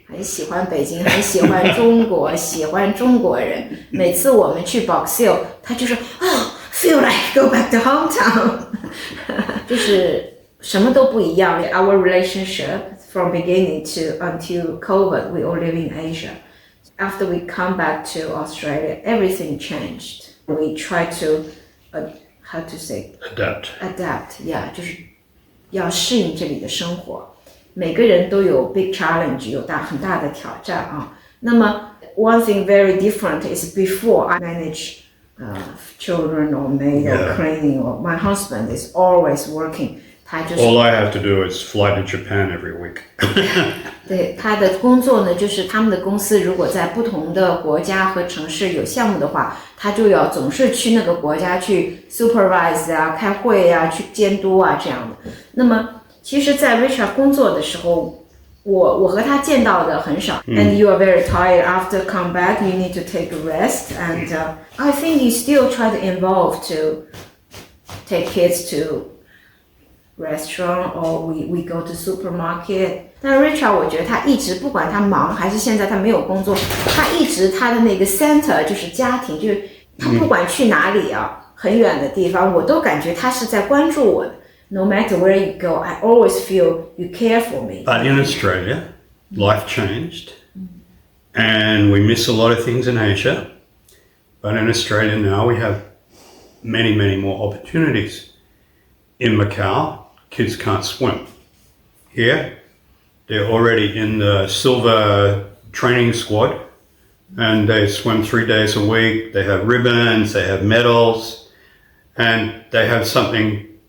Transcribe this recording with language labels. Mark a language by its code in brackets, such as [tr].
[zh] 很喜欢北京，很喜欢中国，喜欢中国人。每次我们去 Box Hill， 他就说 [en] feel like go back to hometown [zh] 就是什么都不一样。 [en] Our relationship from beginning to until COVID, we all live in Asia. After we come back to Australia, everything changed. We try to, how to say? Adapt, yeah, [zh] 就是要适应这里的生活。每个人都有 [en] big challenge, [zh] 有很大的挑战啊。那么 [en] one thing very different is before I manage children or maid or cleaning, or my husband is always working. All I have to do is fly to Japan every week. [zh] 对，他的工作呢，就是他们的公司如果在不同的国家和城市有项目的话，他就要总是去那个国家去 supervise 啊、开会啊、去监督啊这样的。那么其实在 Richard 工作的时候，我和他见到的很少。 [en] And you are very tired after come back. You need to take a rest. And I think you still try to involve to take kids to restaurant or we go to supermarket. [zh] 但 Richard 我觉得他一直不管他忙还是现在他没有工作，他一直他的那个 center 就是家庭，就是他不管去哪里啊，很远的地方，我都感觉他是在关注我的。 [en] No matter where you go, I always feel you care for me. But in Australia, life changed, and we miss a lot of things in Asia. But in Australia now, we have many, many more opportunities. In Macau, kids can't swim. Here, they're already in the silver training squad, and they swim 3 days a week. They have ribbons, they have medals, and they have something